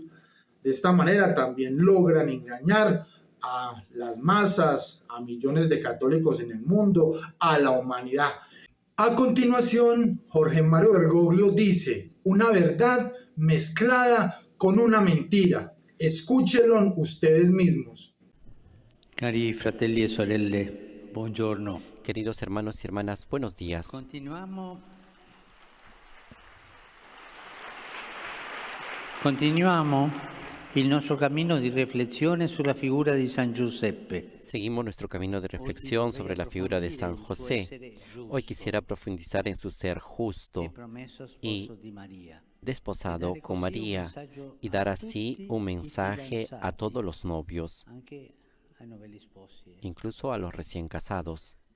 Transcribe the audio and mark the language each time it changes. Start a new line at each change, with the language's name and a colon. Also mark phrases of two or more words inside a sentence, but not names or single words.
Spanish: De esta manera también logran engañar a las masas, a millones de católicos en el mundo, a la humanidad. A continuación, Jorge Mario Bergoglio dice una verdad mezclada con una mentira. Escúchenlo ustedes mismos.
Italian: Cari fratelli e sorelle, buongiorno.
Spanish: Queridos hermanos y hermanas, buenos días.
Italian: Continuiamo il nostro cammino di riflessione sulla figura di San Giuseppe.
Spanish: Seguimos nuestro camino de reflexión sobre la figura de San José. Hoy quisiera profundizar en su ser justo y desposado con María, y dar así un mensaje a todos los novios, incluso a los recién casados.